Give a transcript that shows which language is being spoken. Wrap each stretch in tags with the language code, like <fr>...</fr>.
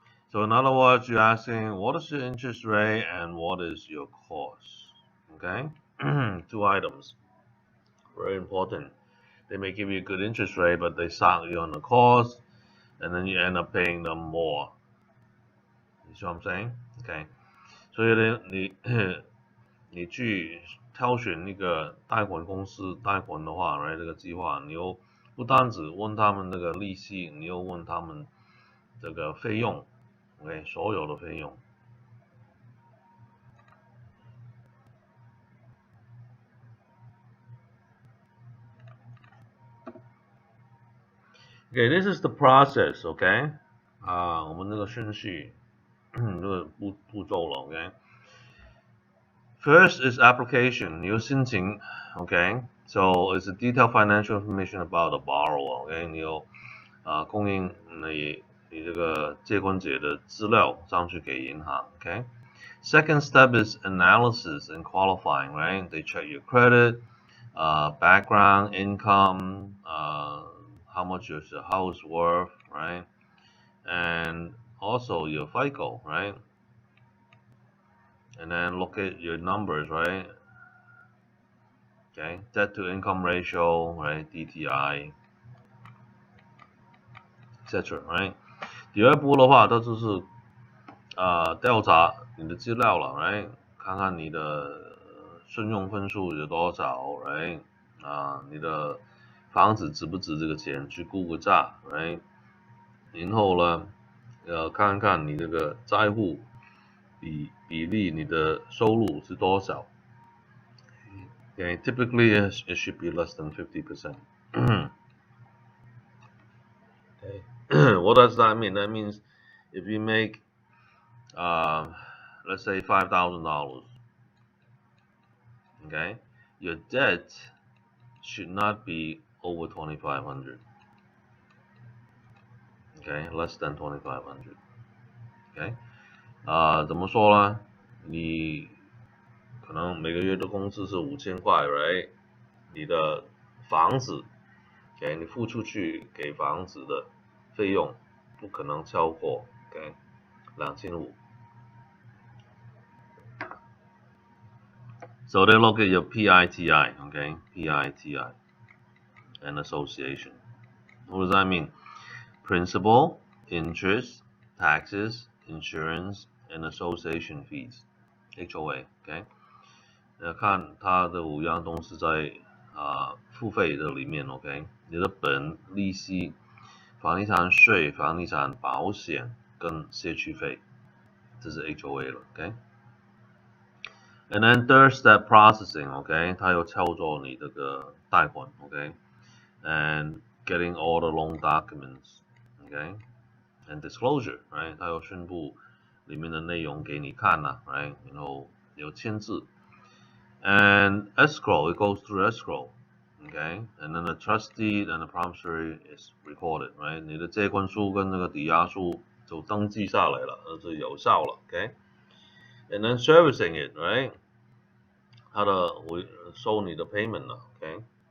<en>So in other words, you're asking what is your interest rate and what is your cost. Okay, two items, very important. They may give you a good interest rate, but they suck you on the cost, and then you end up paying them more. You see what I'm saying?</en> <zh>OK， 所以呢，你去挑选那个贷款公司贷款的话，来这个计划，你又不单只问他们那个利息，你又问他们这个费用，OK， 所有的费用。</zh> <en>OK， this is the process.</en> <zh>OK， 我们这个顺序，这个步骤了。</zh> <en>OK。 First is application,</en> <zh>你有申请</zh> <en>OK, so it's a detailed financial information about the borrower.</en> <zh>OK, 你有供应你这个借款者的资料上去给银行。</zh> <en>OK, second step is analysis and qualifying. Right, they check your credit, background, income, how much is your house worth, right, and also your FICO, right. And then look at your numbers, right? Okay, debt to income ratio, right? DTI, etc. Right?</en> <zh>第二步的话，这就是调查你的资料了，right？看看你的信用分数有多少，right？你的房子值不值这个钱？去估个价，right？然后呢，看看你这个债务比例，你的收入是多少。</zh> <en>Okay, typically it should be less than 50%. Okay, what does that mean? That means if you make, let's say $5,000, okay, your debt should not be over 2,500. Okay, less than 2,500. Okay,</en> <zh>怎么说呢？你可能每个月的工资是5000块 ，right？你的房子，给你付出去给房子的费用不可能超过2500。</zh> <en>So they look at your PITI, okay? PITI, and association. What does that mean? Principal, interest, taxes, insurance, and association fees. HOA, okay?</en> <zh>看它的5样东西在付费的里面 ，OK， 你的本利息、房地产税、房地产保险跟社区费，这是 HOA 了 ，OK。</zh> <en>And then third step processing，</en> <zh>OK， 它有操作你这个贷款 ，OK，</zh> <en>and getting all the loan documents，</en> <zh>OK，</zh> <en>and disclosure，</en> <zh>right， 它有宣布里面的内容给你看呐 ，right， 然后有签字。</zh> <en>And escrow, it goes through escrow, okay? And then the trustee and the promissory is recorded, right?</en> <zh>你的借款书跟那个抵押书就登记下来了，就有效了 ，okay?</zh> <en>And then servicing it, right?</en> <zh>它的会收你的 payment 了 ，okay?</zh>